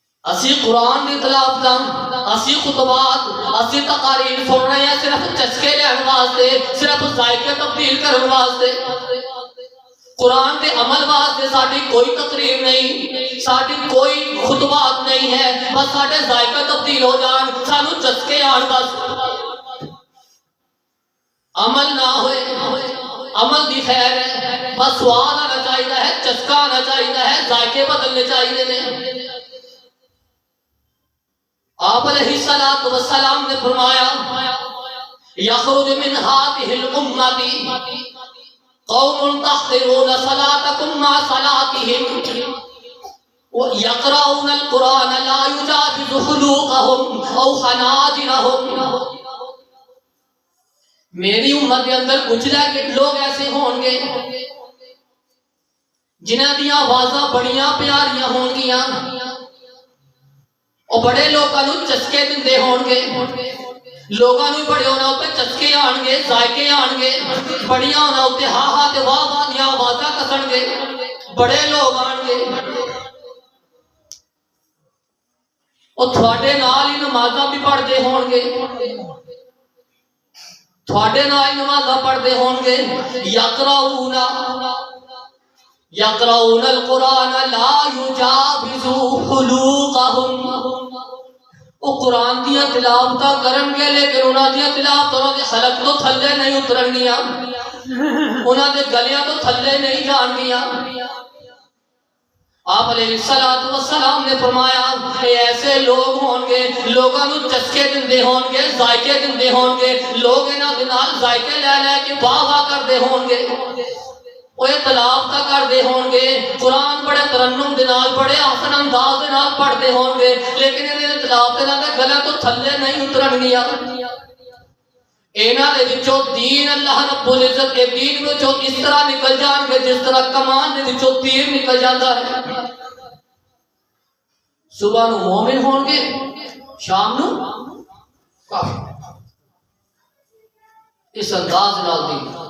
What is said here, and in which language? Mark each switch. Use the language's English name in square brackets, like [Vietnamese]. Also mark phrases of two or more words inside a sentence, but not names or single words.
[Punjabi] اسی قرآن دی تلاوت اسی خطبات اسی تقاریر سن رہے ہیں صرف چسکے لین واسطے، صرف ذائقے تبدیل کرنے واسطے، قرآن دے عمل واسطے ساڈی کوئی تقریر نہیں، ساڈی کوئی خطبات نہیں ہے، بس ساڈے ذائقے تبدیل ہو جان، سانو چسکے آن، بس عمل نہ ہوئے، عمل دی خیر ہے، بس سواد آنا چاہیے ہے، چسکا آنا چاہیے ہے، ذائقے بدلنے چاہیے نے۔ [Urdu] آپ علیہ السلام نے فرمایا [Arabic] یخرج من هذه الامة قوم تحقرون صلاتكم مع صلاتهم ويقرؤون القرآن لا يجاوز خلوقهم او خناجرهم۔ [Punjabi] میری امت کے اندر کچھ لوگ ایسے ہون گے جنہاں دیاں آوازاں بڑیاں پیاریاں ہون گیاں، اور بڑے لوگاں نوں چسکے دندے ہون گے، لوگاں نوں بڑے ہونا تے چسکے آن گے، ذائقے آن گے، بڑیاں ہونا تے ہا ہا تے واہ واہ دیاں آوازاں کسن گے، بڑے لوگ آن گے، اور تھوڑے نال ہی نمازاں بھی پڑھدے ہون گے، تھوڑے نال ہی نمازاں پڑھدے ہون گے، [Arabic] یقرؤون القرآن لا یجاوز خلوقهم، [Punjabi] وہ قرآن دیا تلاوتاں کرن گے لیکن انہاں دیا تلاوت انہاں دے حلق تو تھلے نہیں اترن گیا، انہاں دے گلیاں تو تھلے نہیں جان گیا۔ آپ علیہ السلام نے فرمایا کہ ایسے لوگ ہون گے، لوگاں نوں چسکے دندے ہون گے، ذائقے دندے ہون گے، لوگ انہاں دے نال ذائقے لے لے کے واہ واہ کردے ہون گے، وہ تلاوت کردے ہون گے، قرآن بڑے ترنم دے نال بڑے آسن انداز دے نال پڑھدے ہون گے، لیکن انہاں دے تلاوت انہاں دے گلے تو تھلے نہیں اترن گیا۔ انہاں دے وچوں دین اللہ رب العزت کے دین وچوں اس طرح نکل جان گے جس طرح کمان دے وچوں تیر نکل جاتا ہے۔ صبح نو مومن ہون گے، شام نو کافر، اس انداز نال دین۔